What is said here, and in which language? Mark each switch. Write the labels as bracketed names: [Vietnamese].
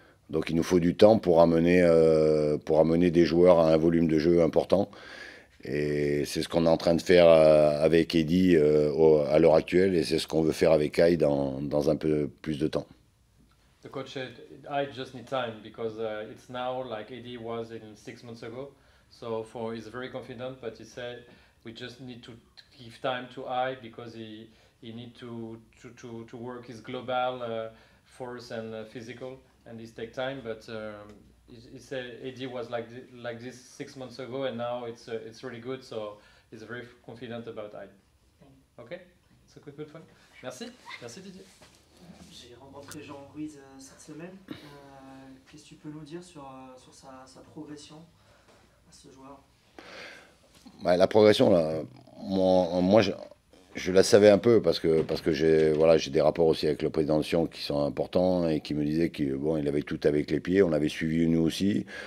[French] Donc il nous faut du temps pour amener des joueurs à un volume de jeu important. Et c'est ce qu'on est en train de faire avec Eddy à l'heure actuelle et c'est ce qu'on veut faire avec Ai dans un peu plus de temps. [English] The coach said, I just need time because it's now like Eddie was in 6 months ago. So he's very confident, but he said we just need to give time to Ai because he need to work his global force and physical, and this take time. But he said AD was like this 6 months ago, and now it's really good. So he's very confident about Hyde. Okay, it's a good point. Merci, merci Didier. [French] J'ai rencontré Jean Ruiz cette semaine. Qu'est-ce que tu peux nous dire sur sa progression à ce joueur? Ouais, la progression, là, moi je la savais un peu parce que j'ai des rapports aussi avec le président de Sion qui sont importants et qui me disaient qu'il il avait tout avec les pieds. On l'avait suivi nous aussi.